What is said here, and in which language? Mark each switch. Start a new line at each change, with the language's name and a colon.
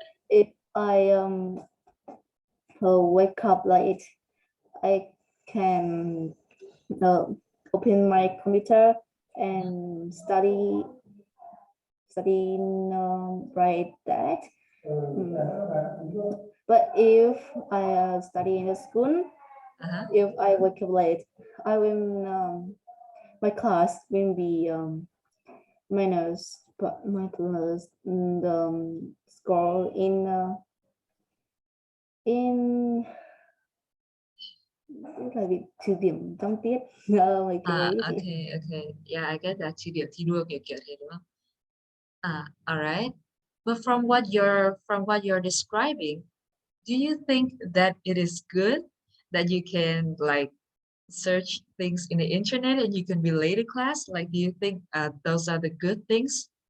English: If I wake up late, I can open my computer and study right that. But if I study in the school, if I wake up late, I will my class will be minus, but my class the score in
Vietnamese: là bị trừ điểm trong tiết mấy cái đấy chị.
English: Okay. Yeah, I get that.
Vietnamese: Chi điểm thi đua kiểu thế đúng không?
English: All right. But from what you're describing, do you think that it is good that you can like search things in the internet and you can be late to class? Like, do you think those are the good things?